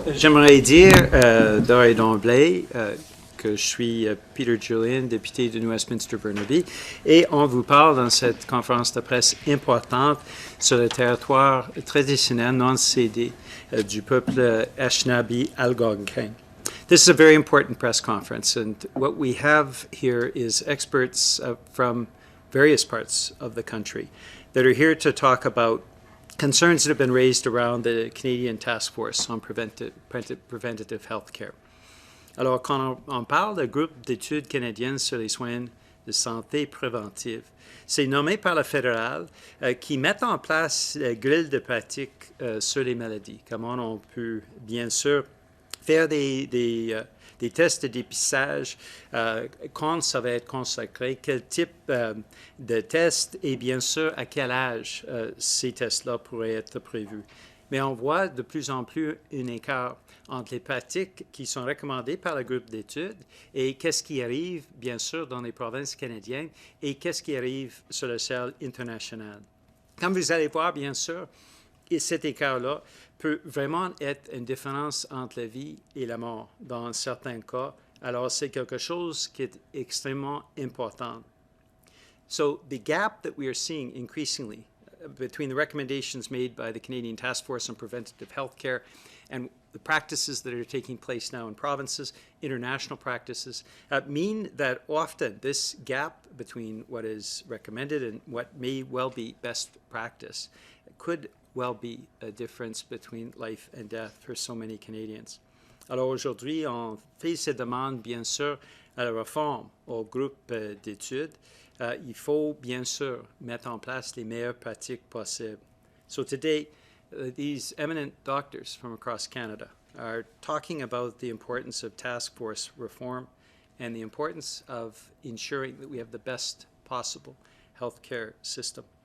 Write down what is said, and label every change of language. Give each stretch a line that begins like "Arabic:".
French: J'aimerais dire d'emblée que je suis Peter Julian, député de New Westminster-Burnaby, et on vous parle dans cette conférence de presse importante sur le territoire traditionnel non cédé du peuple Anishinaabe-Algonquin.
English: This is a very important press conference, and what we have here is experts from various parts of the country that are here to talk about concerns that have been raised around the Canadian Task Force on Preventive Health Care.
French: Alors, quand on parle de groupe d'études canadiennes sur les soins de santé préventive, c'est nommé par le fédéral qui met en place la grille de pratique sur les maladies. Comment on peut, bien sûr, faire des tests de dépistage, quand ça va être consacré, quel type de test et bien sûr à quel âge ces tests-là pourraient être prévus. Mais on voit de plus en plus un écart entre les pratiques qui sont recommandées par le groupe d'études et qu'est-ce qui arrive, bien sûr, dans les provinces canadiennes et qu'est-ce qui arrive sur le sol international. Comme vous allez voir, bien sûr, et cet écart-là peut vraiment être une différence entre la vie et la mort dans certains cas. Alors, c'est quelque chose qui est extrêmement important.
English: So, the gap that we are seeing increasingly between the recommendations made by the Canadian Task Force on Preventive Health Care and the practices that are taking place now in provinces, international practices, mean that often this gap between what is recommended and what may well be best practice could well be a difference between life and death for so many Canadians.
French: Alors aujourd'hui, on fait ces demandes, bien sûr, à la réforme au groupe d'études. Il faut, bien sûr, mettre en place les meilleures pratiques possibles.
English: So today, these eminent doctors from across Canada are talking about the importance of task force reform and the importance of ensuring that we have the best possible healthcare system.